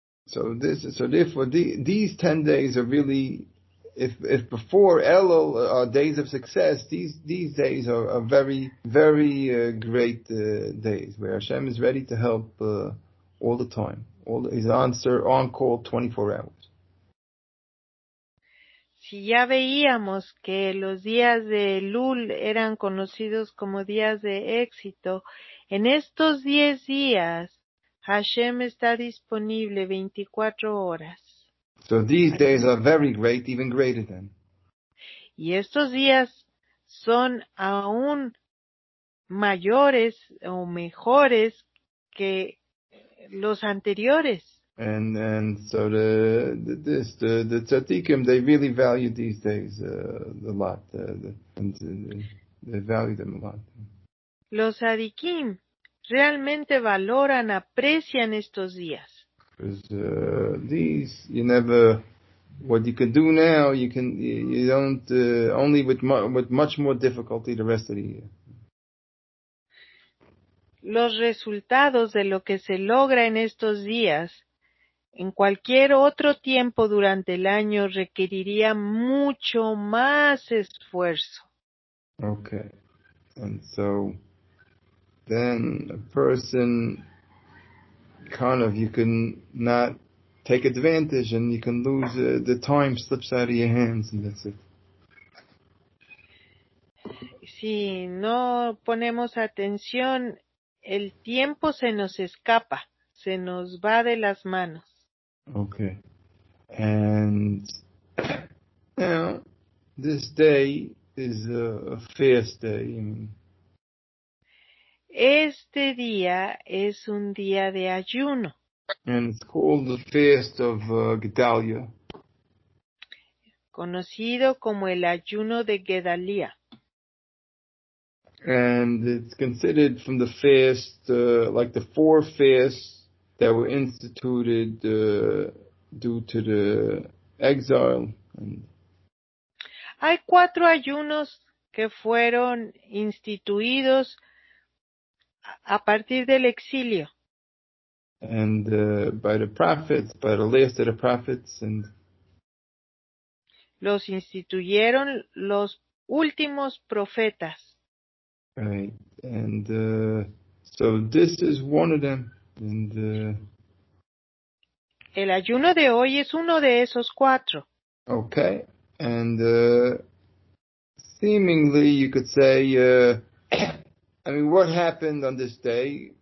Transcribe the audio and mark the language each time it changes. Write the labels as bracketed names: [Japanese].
[English] So therefore these 10 days are really, if before Elul are days of success, these days are very, very great days where Hashem is ready to help all the time. He's on call 24 hours. [Spanish] Si ya veíamos que los días de Elul eran conocidos como días de éxito, en estos 10 días Hashem está disponible 24 horas. [English] So these days are very great, even greater than. [Spanish] Y estos días son aún mayores o mejores que los anteriores. [English] And so the tzaddikim, they really value these days a lot. They value them a lot. [Spanish] Los tzaddikim realmente valoran, aprecian estos días. [English] Because these, you never, what you can do now, you don't, only with much more difficulty the rest of the year. [Spanish] Los resultados de lo que se logra en estos días, en cualquier otro tiempo durante el año, requeriría mucho más esfuerzo. [English] Okay. And so, then a person you can not take advantage and you can lose, the time slips out of your hands and that's it. [Spanish] Si no ponemos atención, el tiempo se nos escapa, se nos va de las manos. [English] Okay. And now, this day is a fast day. I mean, [Spanish] este día es un día de ayuno. [English] And it's called the Fast of Gedalia. [Spanish] Conocido como el ayuno de Gedalía. [English] And it's considered from the fast, like the 4 fasts that were instituted due to the exile. [Spanish] Hay 4 ayunos que fueron instituidos a partir del exilio. [English] And by the prophets, by the last of the prophets. And [Spanish] los instituyeron los últimos profetas. [English] Right. And so this is one of them. And [Spanish] el ayuno de hoy es uno de esos 4. [English] Okay. And seemingly you could say, I mean, what happened on this day?